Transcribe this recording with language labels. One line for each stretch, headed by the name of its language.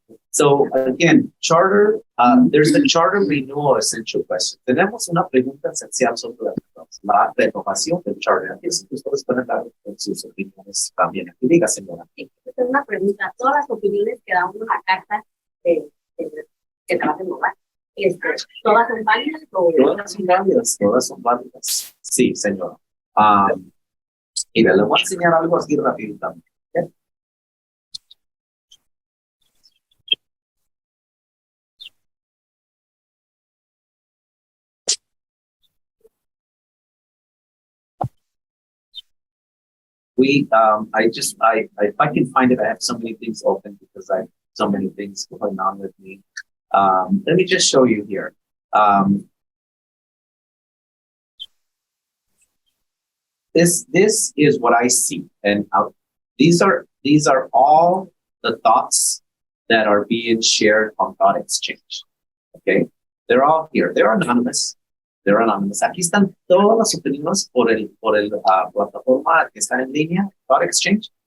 English: So again, charter, there's the charter renewal essential question.
Spanish: Tenemos una pregunta esencial sobre la renovación del charter. Aquí ustedes pueden dar sus opiniones también. Aquí diga, señora. Esta es una pregunta. Todas las opiniones que da uno en la carta que te va a renovar, ¿todas son válidas? Todas son válidas, todas son válidas. Sí, señora. Mira, le voy a enseñar algo así rápido también. ¿Okay?
English: If I can find it, I have so many things open because I have so many things going on with me. Let me just show you here. This is what I see, and these are all the thoughts that are being shared on Thought Exchange. Okay, they're all here. They're anonymous.
Spanish: Aquí están todas las opiniones por el plataforma que está en línea, Thought Exchange.